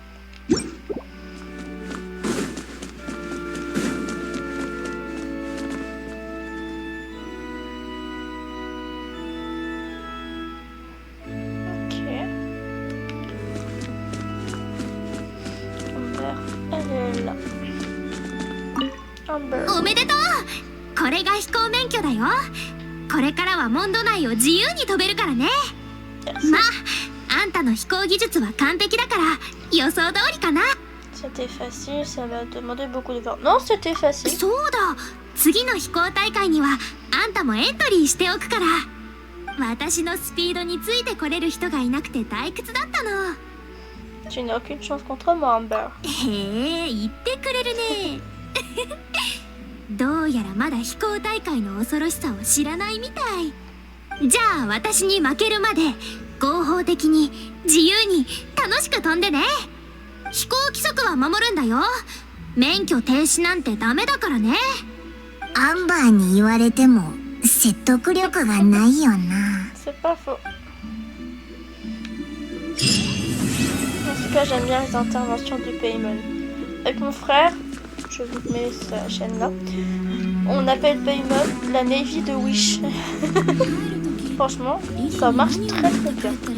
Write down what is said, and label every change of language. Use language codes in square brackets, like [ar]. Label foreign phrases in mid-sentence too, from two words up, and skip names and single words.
[fr] Ok. Amber, elle est là. Amber. [ja] おめでとう。これが飛行免許だよ。これからはモンド内を自由に飛べるからね。まあ、あんたの飛行技術は完璧だから予想通りかな。 [fr] C'était facile, ça m'a demandé beaucoup d'efforts. Non, c'était facile. [ja] そうだ、次の飛行大会にはあんたもエントリーしておくから。私のスピードについてこれる人がいなくて退屈だったの。 [fr] Tu n'as aucune chance contre moi, Amber. [ja] へえ、言ってくれるね。どうやらまだ飛行大会の恐ろしさを知らないみたい。じゃあ私に負けるまで合法的に自由に楽しく飛んでね。飛行規則は守るんだよ。免許停止なんてダメだからね。アンバーに言われても説得力がないよな。 [fr] C'est pas faux. En tout cas, j'aime bien les interventions du Paimon. Avec mon frère, je vous mets sa chaîne là, on appelle Paimon la Navy de Wish. Franchement, ça marche très très bien.